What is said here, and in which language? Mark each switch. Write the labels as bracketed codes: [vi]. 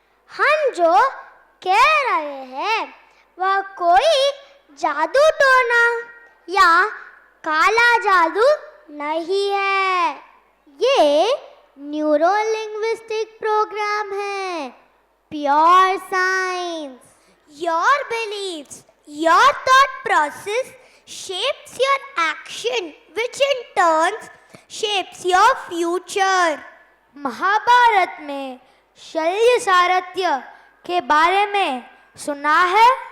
[hi] हम जो कह रहे हैं वह कोई जादू टोना या काला जादू नहीं है। ये न्यूरो लिंग्विस्टिक प्रोग्राम है, pure science. [en] Your beliefs, your thought process shapes your action, which in turn shapes your future. [hi] Mahabharat में शल्य सारथ्य के बारे में सुना है?